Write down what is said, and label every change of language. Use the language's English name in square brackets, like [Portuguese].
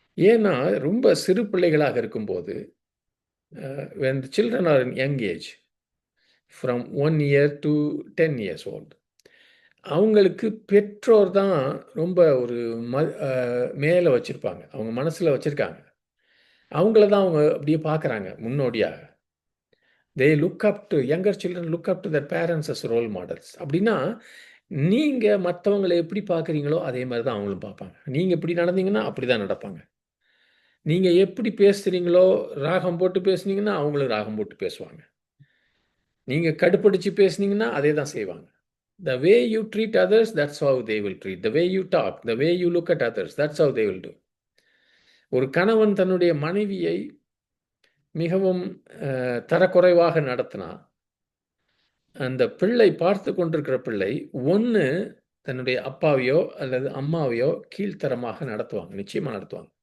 [Tamil] ஏன்னா ரொம்ப சிறு பிள்ளைகளாக இருக்கும்போது, [English] when the children are in young age, from 1 year to 10 years old, [Tamil] அவங்களுக்கு பெற்றோர் தான் ரொம்ப ஒரு மேலே வச்சுருப்பாங்க, அவங்க மனசில் வச்சுருக்காங்க. அவங்கள தான் அவங்க அப்படியே பார்க்குறாங்க முன்னோடியாக. [English] they look up to, younger children look up to their parents as role models. [Tamil] அப்படின்னா நீங்கள் மற்றவங்களை எப்படி பார்க்குறீங்களோ அதே மாதிரி தான் அவங்களும் பார்ப்பாங்க. நீங்கள் எப்படி நடந்தீங்கன்னா அப்படி தான் நடப்பாங்க. நீங்கள் எப்படி பேசுகிறீங்களோ, ராகம் போட்டு பேசுனீங்கன்னா அவங்களும் ராகம் போட்டு பேசுவாங்க. நீங்கள் கடுப்படிச்சு பேசுனீங்கன்னா அதே தான் செய்வாங்க. [English] The way you treat others, that's how they will treat. The way you talk, the way you look at others, that's how they will do. [Tamil] ஒரு கணவன் தன்னுடைய மனைவியை மிகவும் தரக்குறைவாக நடத்தினா, அந்த பிள்ளை பார்த்து கொண்டிருக்கிற பிள்ளை ஒன்று தன்னுடைய அப்பாவையோ அல்லது அம்மாவையோ கீழ்த்தரமாக நடத்துவாங்க, நிச்சயமாக நடத்துவாங்க.